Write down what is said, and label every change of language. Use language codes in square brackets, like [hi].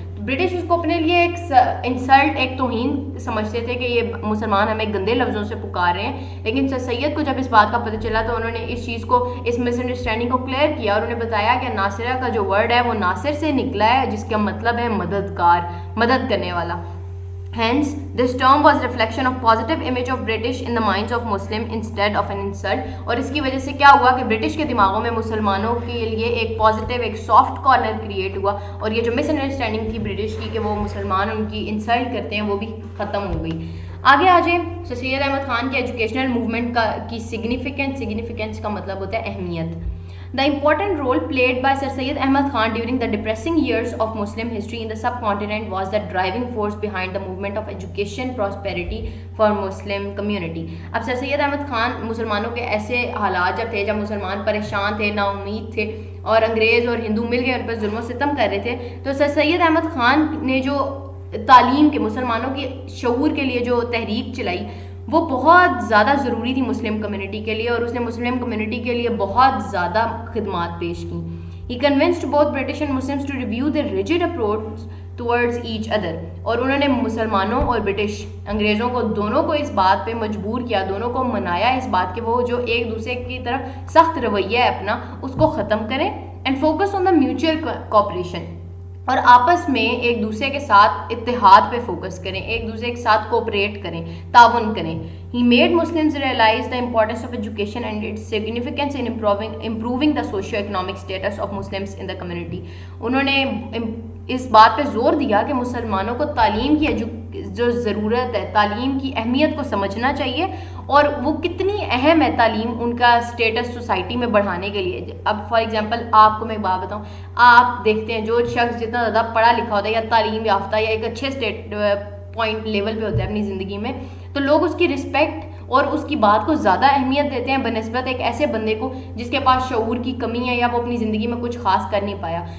[ur] British اس کو اپنے لیے ایک انسلٹ, ایک توہین سمجھتے تھے کہ یہ مسلمان ہمیں گندے لفظوں سے پکار رہے ہیں. لیکن سر سید کو جب اس بات کا پتہ چلا تو انہوں نے اس چیز کو, اس مس انڈرسٹینڈنگ کو کلیئر کیا, اور انہوں نے بتایا کہ ناصرہ کا جو ورڈ ہے وہ ناصر سے نکلا ہے جس کا مطلب ہے مددگار, مدد کرنے والا. [en] Hence, this term was reflection of positive image of British in the minds of Muslim instead of an insult. [ur] اور اس کی وجہ سے کیا ہوا کہ برٹش کے دماغوں میں مسلمانوں کے لیے ایک پازیٹیو, ایک سافٹ کارنر کریٹ ہوا, اور یہ جو مس انڈرسٹینڈنگ تھی برٹش کی کہ وہ مسلمان ان کی انسلٹ کرتے ہیں وہ بھی ختم ہو گئی. آگے آ جائیں. سر سید احمد خان کے ایجوکیشنل موومنٹ کی سگنیفیکینس کا مطلب ہوتا ہے اہمیت. [en] The important role played by Sir Syed Ahmad Khan during the depressing years of Muslim history in the subcontinent was the driving force behind the movement of education prosperity for Muslim community. [ur] اب سر سید احمد خان مسلمانوں کے ایسے حالات جب تھے, جب مسلمان پریشان تھے, نا امید تھے, اور انگریز اور ہندو مل کے ان پر ظلم و ستم کر رہے تھے, تو سر سید احمد خان نے جو تعلیم کے, مسلمانوں کے شعور کے لیے جو تحریک چلائی وہ بہت زیادہ ضروری تھی مسلم کمیونٹی کے لیے, اور اس نے مسلم کمیونٹی کے لیے بہت زیادہ خدمات پیش کیں. [en] He convinced both British and Muslims to review their rigid approach towards each other. [ur] اور انہوں نے مسلمانوں اور برٹش انگریزوں کو دونوں کو اس بات پہ مجبور کیا, دونوں کو منایا اس بات کہ وہ جو ایک دوسرے کی طرف سخت رویہ ہے اپنا اس کو ختم کریں, [en] and focus on the mutual cooperation, [ur] اور آپس میں ایک دوسرے کے ساتھ اتحاد پہ فوکس کریں, ایک دوسرے کے ساتھ کوپریٹ کریں, تعاون کریں. [en] He made Muslims realize the importance of education and its significance in improving the socio-economic status of Muslims in the community. [ur] انہوں نے اس بات پہ زور دیا کہ مسلمانوں کو تعلیم کی جو ضرورت ہے, تعلیم کی اہمیت کو سمجھنا چاہیے, اور وہ کتنی اہم ہے تعلیم ان کا اسٹیٹس سوسائٹی میں بڑھانے کے لیے. اب فار ایگزامپل آپ کو میں ایک بات بتاؤں, آپ دیکھتے ہیں جو شخص جتنا زیادہ پڑھا لکھا ہوتا ہے یا تعلیم یافتہ یا ایک اچھے اسٹیٹ پوائنٹ لیول پہ ہوتا ہے اپنی زندگی میں, تو لوگ اس کی رسپیکٹ اور اس کی بات کو زیادہ اہمیت دیتے ہیں بنسبت ایک ایسے بندے کو جس کے پاس شعور کی کمی ہے یا وہ اپنی زندگی میں کچھ خاص کر نہیں پایا.